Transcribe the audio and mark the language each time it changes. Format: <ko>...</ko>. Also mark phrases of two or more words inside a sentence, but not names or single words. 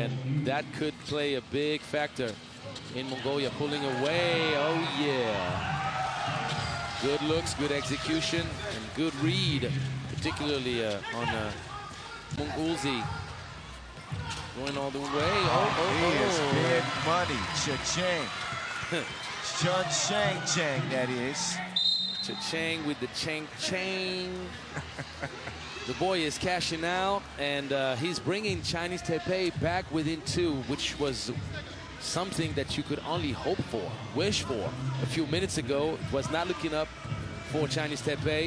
<en>And that could play a big factor in Mongolia pulling away. Oh, yeah. Good looks, good execution, and good read, particularly on Mongolzi. Going all the way. He is big money. Cha-ching. Chun-chang, that is. Cha-chang with the chang-chang. The boy is cashing out, and he's bringing Chinese Taipei back within 2, which was something that you could only hope for, wish for. A few minutes ago, it was not looking up for Chinese Taipei.</en>